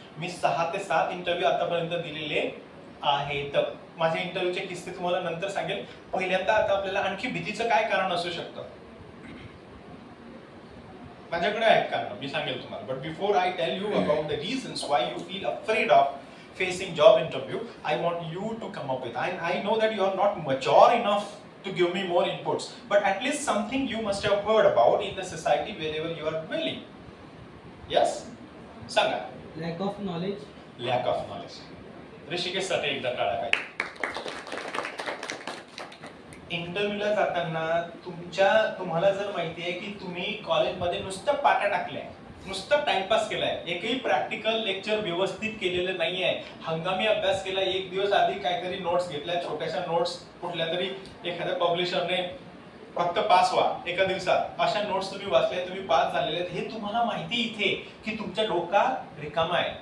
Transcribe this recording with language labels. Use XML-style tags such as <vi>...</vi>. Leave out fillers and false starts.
<mr>मी 6 ते 7 इंटरव्ह्यू आतापर्यंत दिलेले आहेत. माझ्या इंटरव्ह्यूचे किस्से तुम्हाला नंतर सांगेल. पहिल्यांदा आता आपल्याला आणखी भीतीचं काय कारण असू शकतं माझ्याकडे आहेत कारण, मी सांगेल तुम्हाला.</mr> <en>But before I tell you about the reasons why you feel afraid of facing job interview, I want you to come up with. I know that you are not mature enough to give me more inputs, but at least something you must have heard about in the society wherever you are dwelling. Yes? Sanga. Lack of knowledge. Lack of knowledge.</en> <mr>Rishikesh साठी एकदा टाळा काय. इंटरव्ह्यूला जाताना तुम्हाला जर माहिती आहे की तुम्ही कॉलेजमध्ये नुसतं पाट्या टाकल्या, नुसतं टाइमपास केलाय, एकही प्रॅक्टिकल लेक्चर व्यवस्थित केलेलं नाहीये, हंगामी अभ्यास केला, एक दिवस आधी काहीतरी नोट्स घेतल्या, छोट्याशा नोट्स कुठल्या तरी एखाद्या पब्लिशरने फक्त पास व्हा एका दिवसात, अशा नोट्स तुम्ही वाचल्या, तुम्ही पास झालेले आहेत, हे तुम्हाला माहिती इथे की तुमचा डोका रिकामा आहे.</mr>